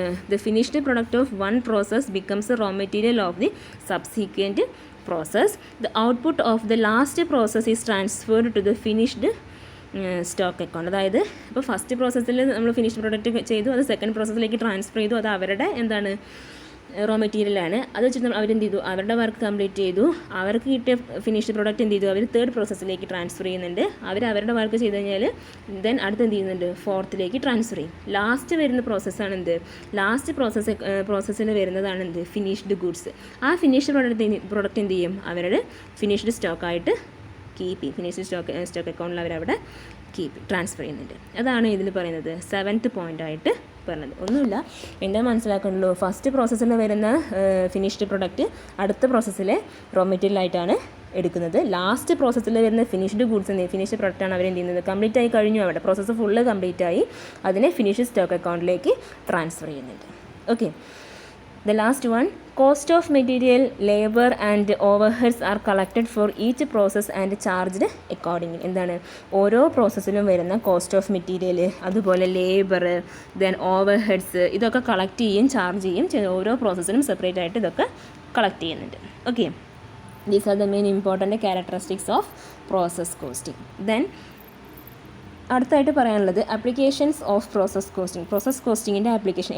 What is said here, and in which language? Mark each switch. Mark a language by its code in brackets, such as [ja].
[en] The finished product of one process becomes the raw material of the subsequent process. The output of the last process is transferred to the finished stock account. [ml] അതായത് ഇപ്പോൾ first പ്രോസസ്സിൽ നമ്മൾ finished product ചെയ്തു, അത് second പ്രോസസ്സിലേക്ക് transfer ചെയ്തു. അത് അവരുടെ എന്താണ്? റോ മെറ്റീരിയലാണ്. അത് വെച്ചിട്ട് അവരെന്ത് ചെയ്തു? അവരുടെ വർക്ക് കംപ്ലീറ്റ് ചെയ്തു. അവർക്ക് കിട്ടിയ ഫിനിഷ്ഡ് പ്രൊഡക്റ്റ് എന്ത് ചെയ്തു? അവർ തേർഡ് പ്രോസസ്സിലേക്ക് ട്രാൻസ്ഫർ ചെയ്യുന്നുണ്ട്. അവരുടെ വർക്ക് ചെയ്ത് കഴിഞ്ഞാൽ ദെൻ അടുത്ത് എന്ത് ചെയ്യുന്നുണ്ട്? ഫോർത്തിലേക്ക് ട്രാൻസ്ഫർ ചെയ്യും. ലാസ്റ്റ് വരുന്ന പ്രോസസ്സാണ് എന്ത്? ലാസ്റ്റ് പ്രോസസ്സിൽ വരുന്നതാണ് എന്ത്? Finished goods. ആ ഫിനിഷ്ഡ് പ്രൊഡക്റ്റ് എന്ത് ചെയ്യും? അവരുടെ ഫിനിഷ്ഡ് സ്റ്റോക്കായിട്ട് കീപ്പ് ചെയ്യും. ഫിനിഷ്ഡ് സ്റ്റോക്ക് അക്കൗണ്ടിൽ അവരവിടെ ട്രാൻസ്ഫർ ചെയ്യുന്നുണ്ട്. അതാണ് ഇതിൽ പറയുന്നത് 7th പോയിൻ്റായിട്ട് പറഞ്ഞത്. ഒന്നുമില്ല, എൻ്റെ മനസ്സിലാക്കണല്ലോ. ഫസ്റ്റ് പ്രോസസ്സിൽ വരുന്ന ഫിനിഷ്ഡ് പ്രൊഡക്റ്റ് അടുത്ത പ്രോസസ്സിലെ റോ മെറ്റീരിയൽ ആയിട്ടാണ് എടുക്കുന്നത്. ലാസ്റ്റ് പ്രോസസ്സിൽ വരുന്ന ഫിനിഷ്ഡ് ഗുഡ്സ് ഫിനിഷ്ഡ് പ്രൊഡക്റ്റാണ് അവരെന്ത് ചെയ്യുന്നത്? കംപ്ലീറ്റ് ആയി കഴിഞ്ഞു, അവിടെ പ്രോസസ്സ് ഫുള്ള് കംപ്ലീറ്റ് ആയി. അതിനെ ഫിനിഷ്ഡ് സ്റ്റോക്ക് അക്കൗണ്ടിലേക്ക് ട്രാൻസ്ഫർ ചെയ്യുന്നുണ്ട്. [en] Okay, the last one, cost of material, labor and overheads are collected for each process and charged accordingly. [ml] എന്താണ്? ഓരോ പ്രോസസ്സിലും വരുന്ന കോസ്റ്റ് ഓഫ് മെറ്റീരിയൽ, അതുപോലെ ലേബർ, ദെൻ ഓവർഹെഡ്സ്, ഇതൊക്കെ കളക്ട് ചെയ്യും, ചാർജ് ചെയ്യും. ഓരോ പ്രോസസ്സിനും സെപ്പറേറ്റ് ആയിട്ട് ഇതൊക്കെ കളക്ട് ചെയ്യുന്നുണ്ട്. [en] Okay, these are the main important characteristics of process costing. [ml] Then അടുത്തായിട്ട് പറയാനുള്ളത് ആപ്ലിക്കേഷൻസ് ഓഫ് പ്രോസസ് കോസ്റ്റിങ്ങിൻ്റെ ആപ്ലിക്കേഷൻ.